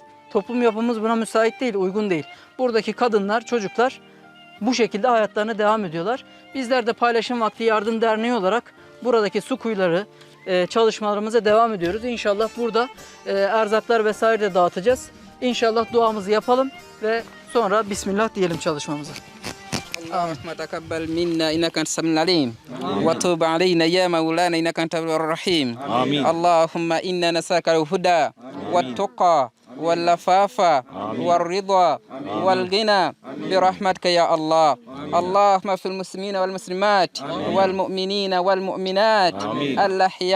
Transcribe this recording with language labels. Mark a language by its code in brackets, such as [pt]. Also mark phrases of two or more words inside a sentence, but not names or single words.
[tr] Toplum yapımız buna müsait değil, uygun değil. Buradaki kadınlar, çocuklar bu şekilde hayatlarına devam ediyorlar. Bizler de Paylaşım Vakti Yardım Derneği olarak buradaki su kuyuları çalışmalarımıza devam ediyoruz. İnşallah burada erzaklar vesaire de dağıtacağız. İnşallah duamızı yapalım ve sonra Bismillah diyelim çalışmamıza. [ar] اللهم تقبل منا إنك أنت السميع العليم وتوب علينا يا مولانا إنك أنت التواب الرحيم آمين. اللهم إنا نسألك الهدى والتقى واللفاف والرضا والغنى برحمتك يا الله اللهم في المسلمين والمسلمات والمؤمنين والمؤمنات الأحياء